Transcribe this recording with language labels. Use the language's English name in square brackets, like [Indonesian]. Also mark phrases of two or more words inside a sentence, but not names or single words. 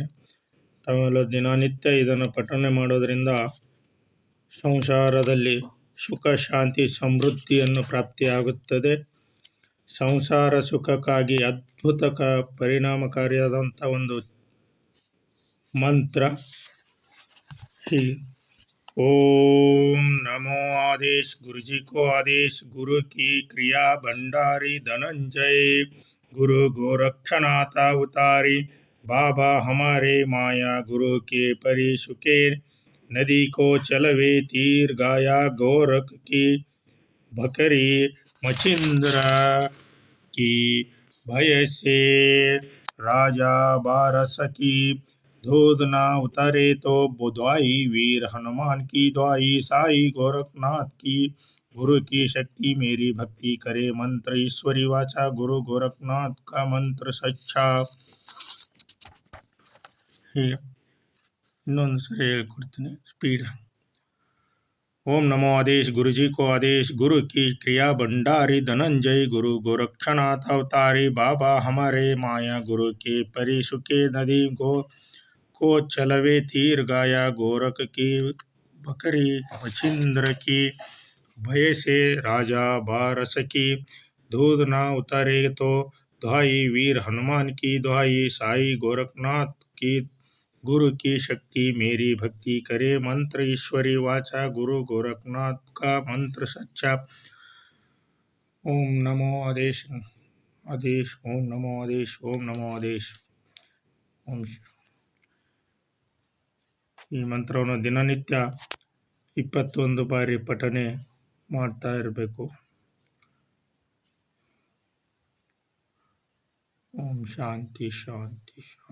[Kannada] ತಾವೆಲ್ಲ ದಿನನಿತ್ಯ ಇದನ್ನು ಪಠನೆ ಮಾಡೋದರಿಂದ ಸಂಸಾರದಲ್ಲಿ ಸುಖ ಶಾಂತಿ ಸಮೃದ್ಧಿಯನ್ನು ಪ್ರಾಪ್ತಿಯಾಗುತ್ತದೆ. ಸಂಸಾರ ಸುಖಕ್ಕಾಗಿ ಅದ್ಭುತ ಪರಿಣಾಮಕಾರಿಯಾದಂಥ ಒಂದು ಮಂತ್ರ ಹೀಗೆ. [Hindi] ओम नमो आदेश गुरुजी को आदेश गुरु की क्रिया भंडारी धनंजय गुरु गोरक्षनाथ अवतारी बाबा हमारे माया गुरु के परि सुखे नदी को चलवे तीर गाया गोरख की बकरी मचिंद्र की भय से राजा बारस की दूध ना उतरे तो बुधवाई वीर हनुमान की दुआई साई गोरखनाथ की गुरु की शक्ति मेरी भक्ति करे मंत्र ईश्वरी वाचा गुरु गोरखनाथ का मंत्र सच्चा. [Kannada] ಹೀಗೆ ಇನ್ನೊಂದು ಸರಿ ಹೇಳ್ಕೊಡ್ತೀನಿ ಸ್ಪೀಡ್. [Hindi] ओम नमो आदेश गुरुजी को आदेश गुरु की क्रिया भंडारी धनंजय गुरु गोरक्षनाथ अवतारी बाबा हमारे माया गुरु के परि सुखे नदी को चलवे तीर गाया गोरख की बकरी मचिंद्र की भय से राजा बारस की दूध ना उतरे तो दुहाई वीर हनुमान की दुहाई साई गोरखनाथ की गुरु की शक्ति मेरी भक्ति करे मंत्र ईश्वरी वाचा गुरु गोरखनाथ का मंत्र सच्चा. ओम नमो आदेश आदेश ओम नमो आदेश ओम नमो आदेश ओम. [Kannada] ಈ ಮಂತ್ರವನ್ನು ದಿನನಿತ್ಯ 21 ಬಾರಿ ಪಠನೆ ಮಾಡ್ತಾ ಇರಬೇಕು. [Sanskrit] ಓಂ ಶಾಂತಿ ಶಾಂತಿ ಶಾಂತಿ.